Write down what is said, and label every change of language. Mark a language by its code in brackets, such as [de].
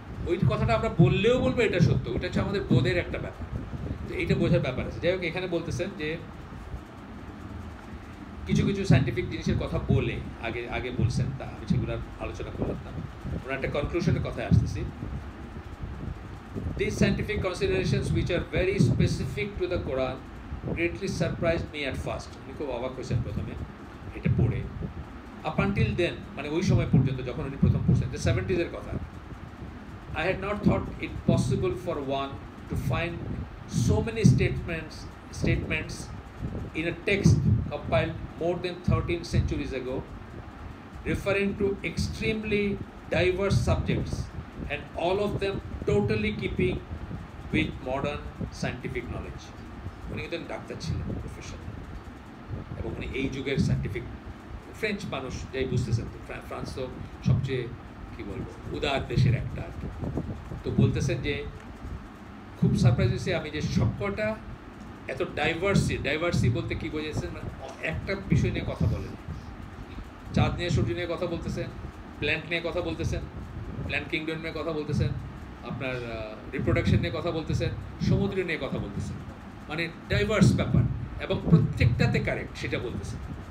[bn] ওই কথাটা আমরা বললেও বলবো এটা সত্য, ওইটা হচ্ছে আমাদের বোধের একটা ব্যাপার। তো এইটা বোঝার ব্যাপার আছে। যাই হোক, এখানে বলতেছেন যে কিছু কিছু সায়েন্টিফিক জিনিসের কথা বলে আগে বলছেন, তা আমি সেগুলোর আলোচনা করলাম না। ওনার একটা কনক্লুশনের কথায় আসতেছি। [en] These scientific considerations, which are very specific to the Quran, greatly surprised me at first. [bn] উনি খুব অবাক হয়েছেন প্রথমে এটা পড়ে। [en] Up until then, [bn] মানে ওই সময় পর্যন্ত যখন উনি প্রথম পড়ছেন, যে 70s এর কথা, [en] I had not thought it possible for one to find so many statements in a text compiled more than 13 centuries ago, referring to extremely diverse subjects, and all of them totally keeping with modern scientific knowledge. [bn] উনি কিন্তু doctor ছিলেন profession, এবং উনি এই যুগের scientific French মানুষ, যাই বুঝতেছেন তো, ফ্রান্স তো সবচেয়ে কি বলবো উদার দেশের একটা। তো বলতেছেন যে খুব সারপ্রাইজ হয়েছে আমি যে সবকটা এত ডাইভার্সি বলতে কি বোঝাচ্ছেন, মানে একটা বিষয় নিয়ে কথা বলেন, চাঁদ নিয়ে সূর্য নিয়ে কথা বলতেছেন, প্ল্যান্ট নিয়ে কথা বলতেছেন, প্ল্যান্ট কিংডম নিয়ে কথা বলতেছেন, আপনার রিপ্রোডাকশন নিয়ে কথা বলতেছেন, সমুদ্র নিয়ে কথা বলতেছেন, মানে ডাইভার্স ব্যাপার, এবং প্রত্যেকটাতে কারেক্ট সেটা বলতেছেন।